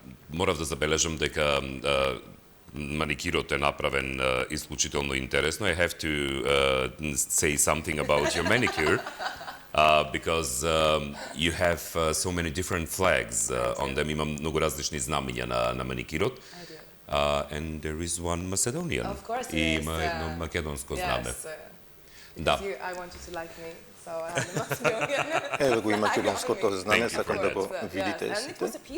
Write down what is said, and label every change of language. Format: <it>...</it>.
<mk>Морав да забележам дека маникирот е направен исклучително интересно.</mk> <en>I have to say something about your manicure. Because you have so many different flags on them.</en> <mk>Има много различни знамења на маникирот.</mk> <en>And there is one Macedonian. Of course,</en> <mk>и има едно македонско знаме. Да.</mk> <en>I want you to like me, so I have the Macedonian.</en> <mk>Еве го и македонското знаме, сакам да го видите сите.</mk>